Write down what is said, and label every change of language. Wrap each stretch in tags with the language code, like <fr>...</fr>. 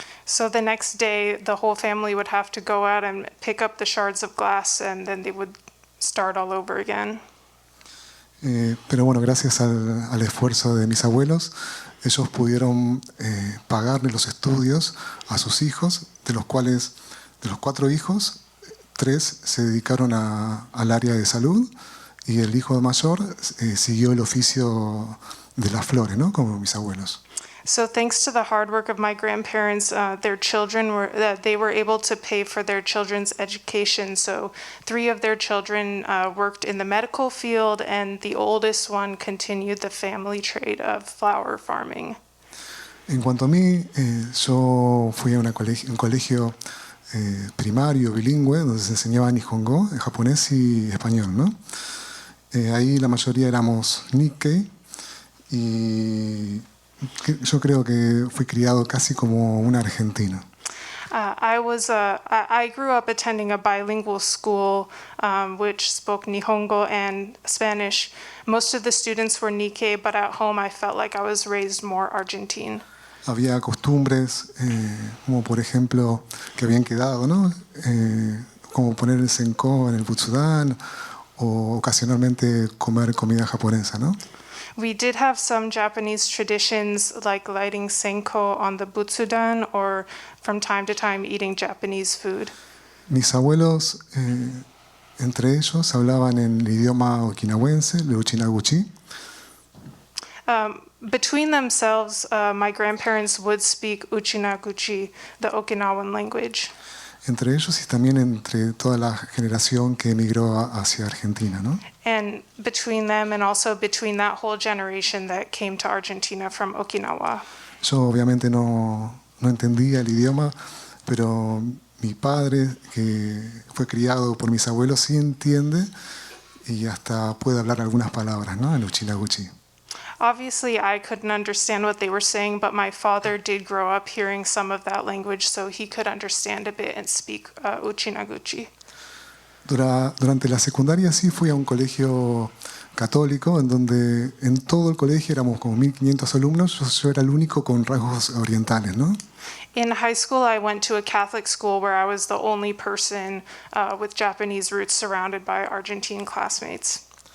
<en>So the next day, the whole family would have to go out and pick up the shards of glass, and then they would start all over again.</en> <es>Pero bueno, gracias al esfuerzo de mis abuelos, ellos pudieron pagarle los estudios a sus hijos, de los cuales, de los 4 hijos, 3 se dedicaron al área de salud y el hijo mayor siguió el oficio de las flores, ¿no? Como mis abuelos.</es> <en>So thanks to the hard work of my grandparents, they were able to pay for their children's education. So 3 of their children worked in the medical field, and the oldest one continued the family trade of flower farming.</en> <es>En cuanto a mí, yo fui a un colegio primario bilingüe donde se enseñaba Nihongo, japonés y español, ¿no? Ahí la mayoría éramos Nikkei y yo creo que fui criado casi como un argentino.</es> <en>I grew up attending a bilingual school which spoke Nihongo and Spanish. Most of the students were Nikkei, but at home I felt like I was raised more Argentine.</en> <es>Había costumbres, como por ejemplo, que habían quedado, ¿no? Como poner el senko en el butsudan o ocasionalmente comer comida japonesa, ¿no?</es> <en>We did have some Japanese traditions like lighting senko on the butsudan or from time to time eating Japanese food.</en> <es>Mis abuelos, entre ellos, hablaban en el idioma okinawense, el uchinaguchi.</es> <en>Between themselves, my grandparents would speak Uchinaguchi, the Okinawan language.</en> <es>Entre ellos y también entre toda la generación que emigró hacia Argentina, ¿no?</es> <en>And between them and also between that whole generation that came to Argentina from Okinawa.</en> <es>Yo obviamente no entendía el idioma, pero mi padre, que fue criado por mis abuelos, sí entiende y hasta puede hablar algunas palabras, ¿no? En Uchinaguchi.</es> <en>Obviously, I couldn't understand what they were saying, but my father did grow up hearing some of that language, so he could understand a bit and speak Uchinaguchi.</en> <es>Durante la secundaria sí fui a un colegio católico, en donde en todo el colegio éramos como 1.500 alumnos, yo era el único con rasgos orientales, ¿no?</es> <en>In high school, I went to a Catholic school where I was the only person with Japanese roots surrounded by Argentine classmates.</en>